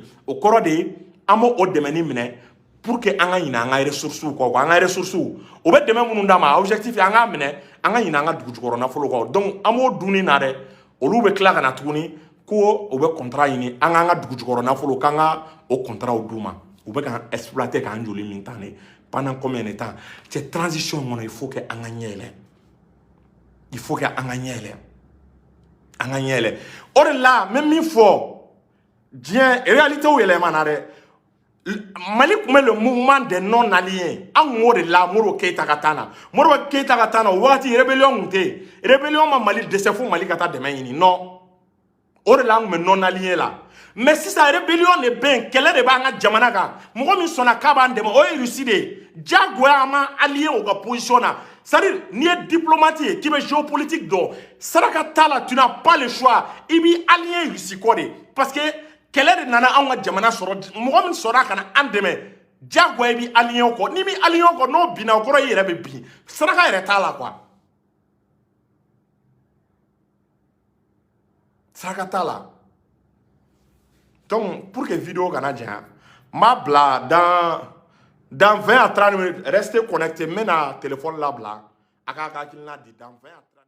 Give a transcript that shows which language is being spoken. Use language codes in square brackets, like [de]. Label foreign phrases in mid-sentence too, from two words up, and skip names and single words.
[bm] o kɔrɔ de ye an b'o dɛmɛni minɛ [fr] pour que [bm] an ka ɲinɛ an ka ressources kɔ an ka ressources o bɛ dɛmɛ minnu d'a ma objectif ye an k'a minɛ an ka ɲinɛ an ka dugu jukɔrɔ nafolo kɔ donc an b'o dunni na dɛ olu bɛ tila ka na tuguni ko o bɛ contrat ɲini an k'an ka dugu jukɔrɔ nafolo k'an ka o contrat d'u ma u bɛ k'an exploiter k'an joli min tan ne [fr] pendant combien de temps [bm] cɛ transition kɔnɔ [fr] il faut que [bm] an ka ɲɛ yɛlɛ [fr] il faut que [bm] an ka ɲɛ yɛlɛ an ka ɲɛ yɛlɛ o de la n bɛ min fɔ diɲɛ réalité yɛlɛma na dɛ Mali kun bɛ [fr] le mouvement des non alignés [bm] an kun b'o de la Modibo Keyita ka taa na Modibo Keyita ka taa na o wagati rébellion kun tɛ yen rébellion ma Mali dɛsɛ fo Mali ka taa dɛmɛ ɲini non o de la an kun bɛ [fr] non aligné [bm] la mais sisan rébellion de bɛ yen kɛlɛ de b'an ka jamana kan mɔgɔ min sɔnna k'a b'an dɛmɛ o ye Russie de ye diyagoya an ma allié o ka position na [fr] c'est-à-dire [bm] n'i ye diplomate ye k'i bɛ géopolitique dɔn saraka t'a la [fr] tu n'as pas le choix [bm] i b'i allié Russie kɔ de [fr] parce que [bm] kɛlɛ de nana anw ka jamana sɔrɔ mɔgɔ min sɔnna ka na an dɛmɛ diyagoya i b'i allié o kɔ n'i b'i allié o kɔ n'o binna o kɔrɔ i yɛrɛ bɛ bin saraka yɛrɛ t'a la quoi saraka t'a la donc [fr] pour que [bm] vidéo kana janya n b'a bila [fr] dans 20 à 30 minutes restez connectés [bm] n bɛna téléphone labila a k'a ka hakilina di [fr] dans 20 à 30